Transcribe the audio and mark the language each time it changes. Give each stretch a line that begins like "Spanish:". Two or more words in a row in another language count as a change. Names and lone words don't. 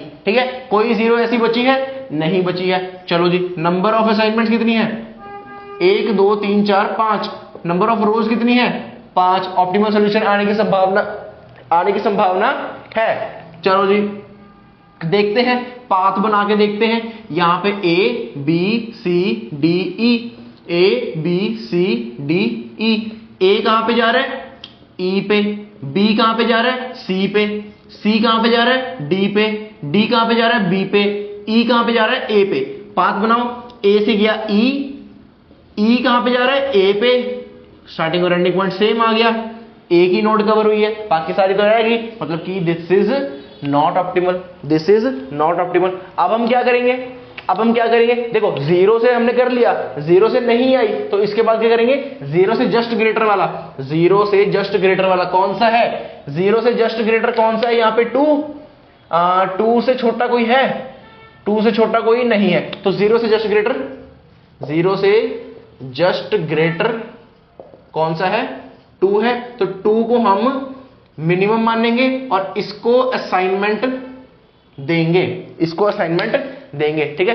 Hindi: ठीक है, कोई 0 ऐसी बची है नहीं बची है। चलो जी,
English: number of assignments
Hindi: कितनी है, 1 2 3 4 5।
English: number of rows
Hindi: कितनी है 5।
English: optimal solution
Hindi: आने की संभावना है। चलो जी देखते हैं, पाथ बना के देखते हैं। यहां पे A B C D E, A B C D E। A कहां पे जा रहा है E पे, B कहां पे जा रहा है C पे, C कहां पे जा रहा है D पे, D कहां पे जा रहा है B पे, E कहां पे जा रहा है A पे। पाथ बनाओ, A से गया E, E कहां पे जा रहा है A पे, स्टार्टिंग और
English: ending point same
Hindi: आ गया, एक ही
English: node cover
Hindi: हुई है, बाकी सारी तो रहेगी, मतलब कि
English: this is not optimal, this is not optimal.
Hindi: अब हम क्या करेंगे, देखो 0 से हमने कर लिया, 0 से नहीं आई तो इसके बाद क्या करेंगे, 0 से
English: just greater
Hindi: वाला, 0 से
English: just greater
Hindi: वाला कौन सा है, 0 से
English: just greater
Hindi: कौन सा है, यहां पे 2 से छोटा कोई है, 2 से छोटा कोई नहीं है, तो 0 से
English: just greater,
Hindi: 0 से
English: just greater
Hindi: कौन सा है 2 है, तो 2 को हम मिनिमम मानेंगे और इसको असाइनमेंट देंगे, ठीक है।